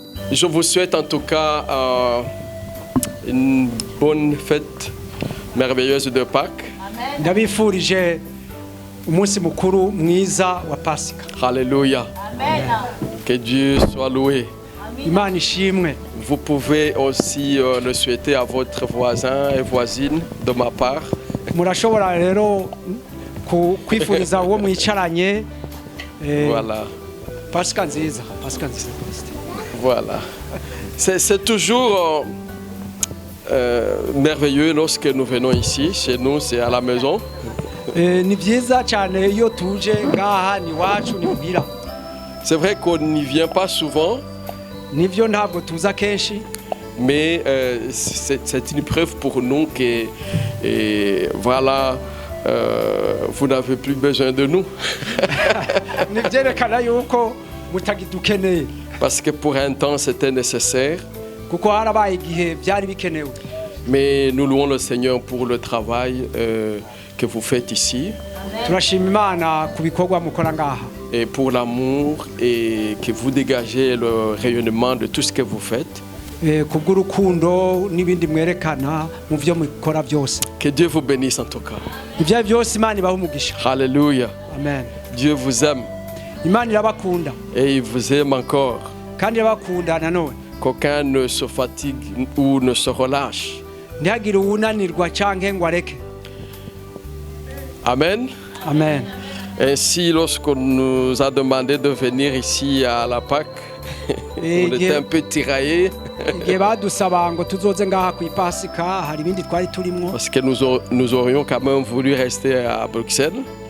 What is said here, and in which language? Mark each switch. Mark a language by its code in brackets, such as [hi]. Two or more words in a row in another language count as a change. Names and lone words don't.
[fr] Je vous souhaite en tout cas une bonne fête merveilleuse de Pâques. [rn] ndabifurije umunsi mukuru mwiza wa Pasika. [fr] Alléluia. Que Dieu soit loué. [rn] Imana ishimwe. [fr] Vous pouvez aussi le souhaiter à votre voisin et voisine de ma part. [rn] Murashobora rero kwifuriza uwo mwicaranye [fr] Voilà. [rn] Pasika nziza. Pasika nziza. [fr] Voilà. C'est toujours merveilleux lorsque nous venons ici. Chez nous, c'est à la maison. [rn] Ni byiza cyane iyo tuje ngaha ni wacu ni muhira. [fr] C'est vrai qu'on n'y vient pas souvent. [rn] Nivyo ntabwo tuza kenshi. [fr] Mais c'est une preuve pour nous que voilà, vous n'avez plus besoin de nous. [rn] Ni byerekana yuko mutagidukeneye. [fr] Parce que pour un temps, c'était nécessaire. [rn] Kuko harabaye igihe byari bikenewe. [fr] Mais nous louons le Seigneur pour le travail que vous faites ici. [rn] Turashima Imana ku bikorwa mukora ngaha. [fr] Et pour l'amour et que vous dégagez le rayonnement de tout ce que vous faites. [rn] Kubw'urukundo n'ibindi mwerekana mu byo mukora byose. [fr] Que Dieu vous bénisse en tout cas. [rn] Ibyo byose Imana ibaha umugisha. [fr] Alléluia. Amen. Dieu vous aime. [rn] Imana irabakunda. [fr] Et il vous aime encore. [rn] Kandi irabakunda nanone. [fr] Qu'aucun ne se fatigue ou ne se relâche. [rn] Ntihagire uwunanirwa canke ngo areke. [fr] Amen. Amen. Ainsi, lorsqu'on nous a demandé de venir ici à la Pâques, on était un peu tiraillés. Parce que nous aurions quand même voulu rester à Bruxelles.